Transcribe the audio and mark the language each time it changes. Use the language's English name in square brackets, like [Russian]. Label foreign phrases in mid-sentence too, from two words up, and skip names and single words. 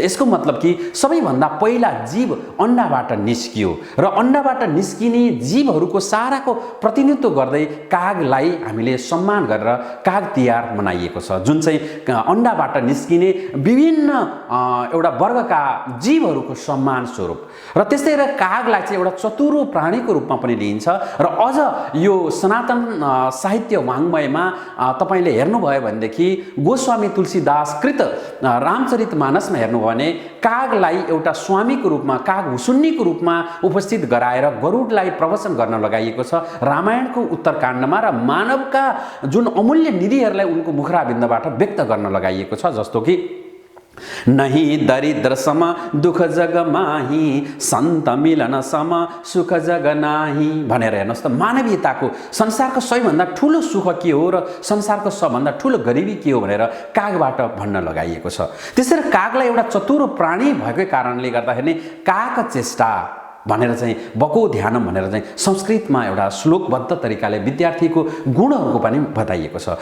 [Nepali] यसको मतलब कि सबैभन्दा पहिला जीव अण्डाबाट निस्कियो र अण्डाबाट निस्किने जीवहरूको साराको प्रतिनिधित्व गर्दै कागलाई हामीले सम्मान गरेर काग तिहार मनाइएको छ, जुन चाहिँ अण्डाबाट निस्किने विभिन्न एउटा वर्गका जीवहरूको सम्मान स्वरूप। र त्यस्तै गरेर कागलाई चाहिँ एउटा चतुरो प्राणीको रूपमा पनि लिइन्छ र अझ यो सनातन साहित्य वाङ्मयमा तपाईँले हेर्नुभयो भनेदेखि गोस्वामी तुलसीदास कृत रामचरितमानसमा हेर्नुभयो भने कागलाई एउटा स्वामीको रूपमा, काग हुसुन्नीको रूपमा उपस्थित गराएर गरुडलाई प्रवचन गर्न लगाइएको छ रामायणको उत्तरकाण्डमा, र मानवका जुन अमूल्य निधिहरूलाई उनको मुखराबिन्दबाट व्यक्त गर्न लगाइएको छ। जस्तो कि [Awadhi] नहीं दरिद्र सम दुख जग माही, सन्त मिलन सम सुख जग नाही [Nepali] भनेर हेर्नुहोस् त, मानवीयताको संसारको सबैभन्दा ठुलो सुख के हो र संसारको सबभन्दा ठुलो गरिबी के हो भनेर कागबाट भन्न लगाइएको छ। त्यसरी कागलाई एउटा चतुरो प्राणी भएकै कारणले गर्दाखेरि काग चेष्टा भनेर चाहिँ [Sanskrit] बको ध्यानम [Nepali] भनेर चाहिँ संस्कृतमा एउटा श्लोकबद्ध तरिकाले विद्यार्थीको गुणहरूको पनि बताइएको छ।